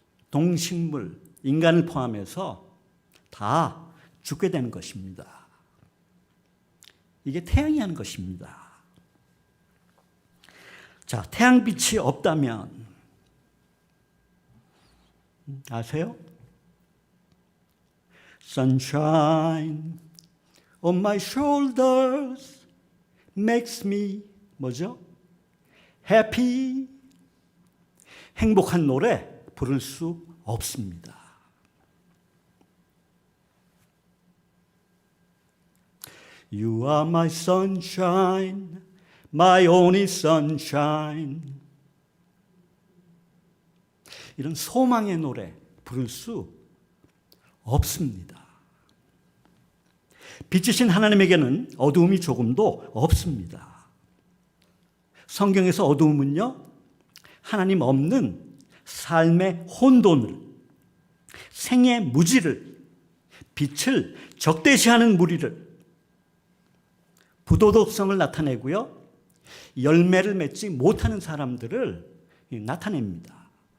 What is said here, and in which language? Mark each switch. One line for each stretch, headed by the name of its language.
Korean: 동식물, 인간을 포함해서 다 죽게 되는 것입니다. 이게 태양이 하는 것입니다. 자, 태양빛이 없다면 아세요?
English: Sunshine on my shoulders makes me
Korean: 뭐죠?
English: happy.
Korean: 행복한 노래 부를 수 없습니다.
English: You are my sunshine, my only sunshine.
Korean: 이런 소망의 노래 부를 수 없습니다. 빛이신 하나님에게는 어두움이 조금도 없습니다. 성경에서 어두움은요, 하나님 없는 삶의 혼돈을, 생의 무지를, 빛을 적대시하는 무리를, 부도덕성을 나타내고요, 열매를 맺지 못하는 사람들을 나타냅니다.